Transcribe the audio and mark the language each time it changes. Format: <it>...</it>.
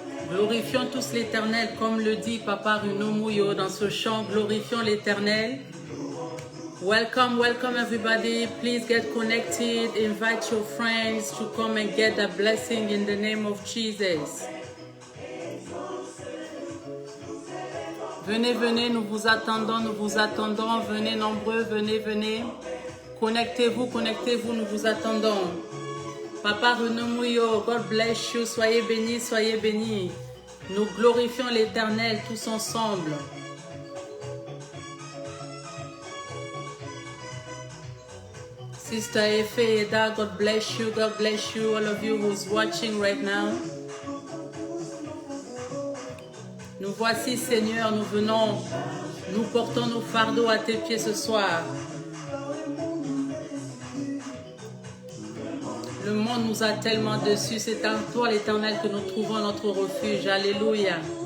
<fr>Glorifions tous l'Éternel, comme le dit Papa Runo Mouyo dans ce chant, glorifions l'Éternel.</fr> <en>Welcome, welcome everybody. Please get connected. Invite your friends to come and get a blessing in the name of Jesus.</en> <fr>Venez, venez, nous vous attendons, venez nombreux, venez, venez. Connectez-vous, connectez-vous, nous vous attendons. Papa Runo Mouyo,</fr> <en>God bless you,</en> <fr>soyez bénis, soyez bénis. Nous glorifions l'Éternel tous ensemble.</fr> <en>Sister Efe Eda, God bless you, all of you who's watching right now.</en> <fr>Nous voici, Seigneur, nous venons, nous portons nos fardeaux à tes pieds ce soir. Le monde nous a tellement dessus, c'est en toi, l'Éternel, que nous trouvons notre refuge. Alléluia.</fr>